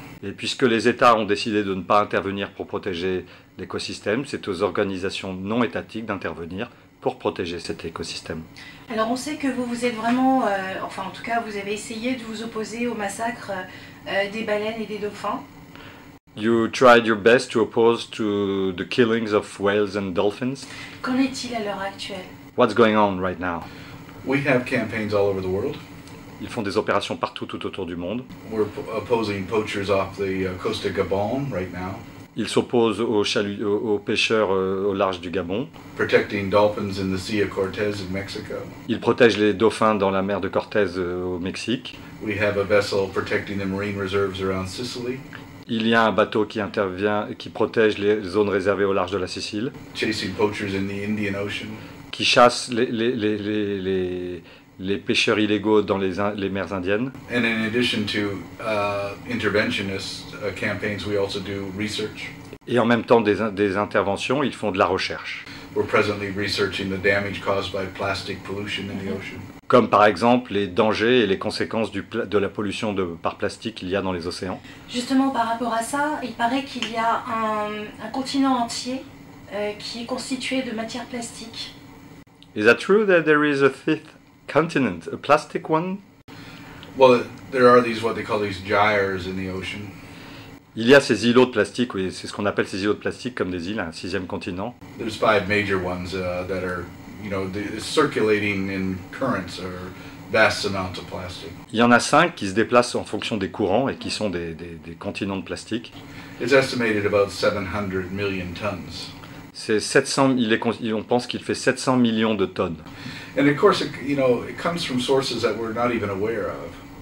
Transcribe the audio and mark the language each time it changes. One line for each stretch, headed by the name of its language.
French: Et puisque les États ont décidé de ne pas intervenir pour protéger l'écosystème, c'est aux organisations non étatiques d'intervenir pour protéger cet écosystème. Alors on sait que vous êtes vraiment, enfin en tout cas vous avez essayé de vous opposer au massacre des baleines et des dauphins.
English: You tried your best to oppose to the killings of whales and dolphins.
French: Qu'en est-il à l'heure actuelle?
English: What's going on right now? We have campaigns all over the world.
French: Ils font des opérations partout, tout autour du monde.
English: We're opposing poachers off the coast of Gabon right now.
French: Ils s'opposent aux pêcheurs au large du Gabon.
English: Protecting dolphins in the Sea of Cortez in Mexico.
French: Ils protègent les dauphins dans la mer de Cortez au Mexique.
English: We have a vessel protecting the marine reserves around Sicily.
French: Il y a un bateau qui intervient, qui protège les zones réservées au large de la Sicile.
English: Chasing poachers in the Indian Ocean.
French: Qui chasse les les pêcheurs illégaux dans les mers indiennes.
English: And in addition to interventionist campaigns, we also do research.
French: Et en même temps des interventions, ils font de la recherche.
English: We're presently researching the damage caused by plastic pollution in the ocean.
French: Comme par exemple les dangers et les conséquences de la pollution par plastique qu'il y a dans les océans. Justement, par rapport à ça, il paraît qu'il y a un continent entier qui est constitué de matière plastique.
English: Is that true that there is a fifth continent, a plastic one? Well, there are what they call these gyres in the ocean.
French: Il y a ces îlots de plastique, oui, c'est ce qu'on appelle ces îlots de plastique comme des îles, un sixième continent.
English: There's 5 major ones that are, circulating in currents or vast amounts of plastic.
French: Il y en a 5 qui se déplacent en fonction des courants et qui sont des continents de plastique.
English: It's estimated about 700 million tons.
French: C'est 700, on pense qu'il fait 700 millions de tonnes.
English: And of course, it comes from sources that we're not even aware of.